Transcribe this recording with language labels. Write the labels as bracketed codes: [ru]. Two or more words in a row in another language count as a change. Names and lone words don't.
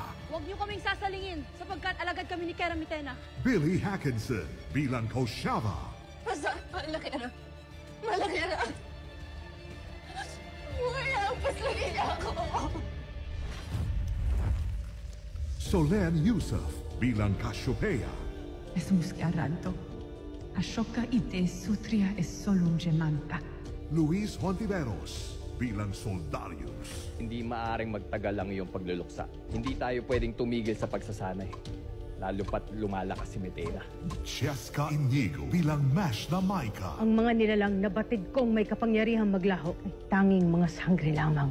[tl] Huwag niyo kaming sasalingin sapagkat alagad kami ni Kera Mitena. Billy Hackinson bilang Koshava. Basta, malaki na. Malaki na. Wala, paslangin niya ako. Solen Yusuf bilang Cassiopeia. Es Aranto. Ashoka ite sutria es solum gemanta. Luis Hontiveros bilang Soldarius. Hindi maaring magtagal ang iyong pagluluksa. Hindi tayo pwedeng tumigil sa pagsasanay. Lalo pat lumalakas si Medena. Cheska Inigo bilang Mash na Maika. Ang mga nilalang nabatid kong may kapangyarihang maglaho ay tanging mga sangre lamang.